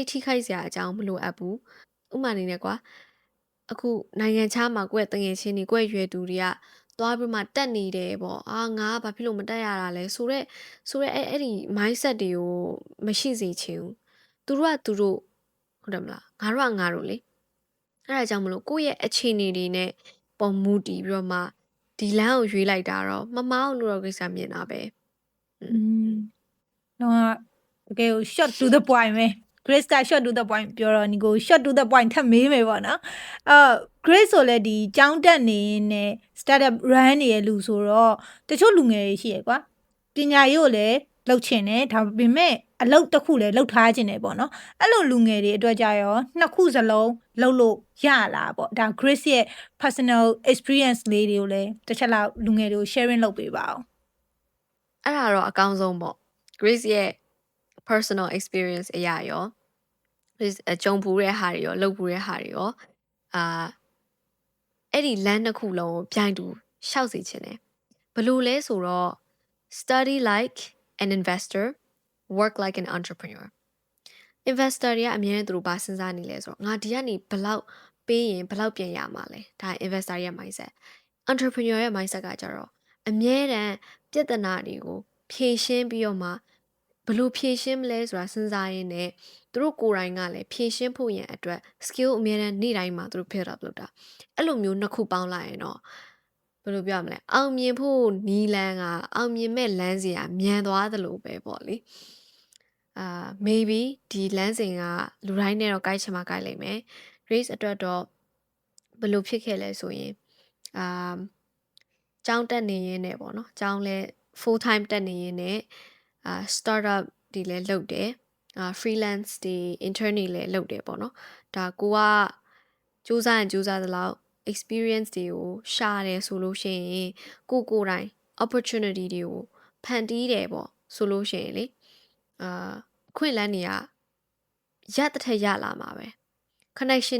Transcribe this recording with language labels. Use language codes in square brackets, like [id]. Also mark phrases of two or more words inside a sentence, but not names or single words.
[my] ထိခိုက်စရာအကြောင်းမလိုအပ်ဘူးဥပမာအနေနဲ့ကွာအခုနိုင်ငံခြားမှာကိုယ့်ရဲ့တငယ်ချင်းတွေကိုယ့်ရဲ့ရွယ်သူတွေကသွားပြီးမှတက်နေတယ်ပေါ့ငါကဘာဖြစ်လို့မတက်ရတာလဲဆိုတော့အဲ့ဒီ mindset တွေကိုမရှိစေချင်ဘူးသူတို့ကသူတို့ဟုတ်တယ်မလားငါတို့လေအဲ့ဒါကြောင့်မလို့ကိုယ့်ရဲ့အခြေအနေတွေနဲ့ပုံမူတည်ပြီးတော့မှဒီလမ်းကိုရွေးလိုက်တာတော့မမောင်းလို့တော့ကိစ္စမြင်တာပဲ တော့တကယ် [en] short to the point [my] ပဲ Grace က [en] short to the point [my] ပြောတော့ညီကို [en] short to the point [my] ထပ်မေးမယ်ပေါ့နော်Grace ဆိုလည်းဒီကြောင်းတက်နေနဲ့ [en] startup run [my] နေရလူဆိုတော့တချို့လူငယ်တွေရှိရကွာပညာရေးကိုလည်းလုပ်ချင်တယ်ဒါပေမဲ့အလုပ်တစ်ခုလည်းလုပ်ထားခြင်းတယ်ပေါ့နော်အဲ့လိုလူငယ်တွေအတွက်ကြရောနှစ်ခုစလုံးလုပ်လို့ရလားပေါ့ဒါ Grace ရဲ့ [en] personal experience [my] လေးတွေကိုလည်းတစ်ချက်လောက်လူငယ်တွေကို sharing လုပ်ပေးပါအောင် အဲ့ဒါတော့အကောင်းဆုံးပေါ့ Grace ရဲ့ [en] personal experience [my] အရာရော Grace ကြုံဖူးတဲ့ဟာတွေရောလုပ်ဖူးတဲ့ဟာတွေရောအဲ့ဒီလမ်းတစ်ခုလုံးကိုပြိုင်တူရှောက်စေချင်တယ်ဘလို့လဲဆိုတော့ [en] study like an investor work like an entrepreneur [my] investor တွေကအမြဲတမ်းသူတို့ဘာစဉ်းစားနေလဲဆိုတော့ငါဒီကနေဘလောက်ပေးရင်ဘလောက်ပြန်ရမှာလဲဒါ investor ရဲ့ mindset entrepreneur ရဲ့ mindset ကကြတော့ အမြဲတမ်းပြဿနာတွေကိုဖြေရှင်းပြီးတော့မှဘလို့ဖြေရှင်းမလဲဆိုတာစဉ်းစားရင်းနဲ့သူတို့ကိုယ်တိုင်ကလည်းဖြေရှင်းဖို့ရန်အတွက် skill အမြဲတမ်းနေ့တိုင်းမှာသူတို့ [en] build up [my] လုပ်တာအဲ့လိုမျိုးနှစ်ခုပေါင်းလိုက်ရင်တော့ဘယ်လိုပြောရမလဲအောင်မြင်ဖို့နီးလန်းကအောင်မြင်မဲ့လမ်းစီကမြန်သွားသလိုပဲပေါ့လေmaybe ဒီလမ်းစဉ်ကလူတိုင်းနဲ့တော့ကိုက်ချင်မှကိုက်လိမ့်မယ် Grace အတွက်တော့ဘယ်လိုဖြစ်ခဲ့လဲဆိုရင် ကျောင်းတက်နေရင်းနဲ့ပေါ့နော်ကျောင်းလဲ [en] full time [my] တက်နေရင်းနဲ့startup တွေလည်းလုပ်တယ်freelance တွေ intern တွေလည်းလုပ်တယ်ပေါ့နော်ဒါကိုကစူးစမ်းသလောက် experience တွေကိုရှာ တယ်ဆိုလို့ရှိရင်ကိုယ်တိုင် opportunity တွေကိုဖန်တီးတယ်ပေါ့ဆိုလို့ရှိရင်လေခွင့်လန်းနေရတဲ့ထက်ရလာမှာပဲ connection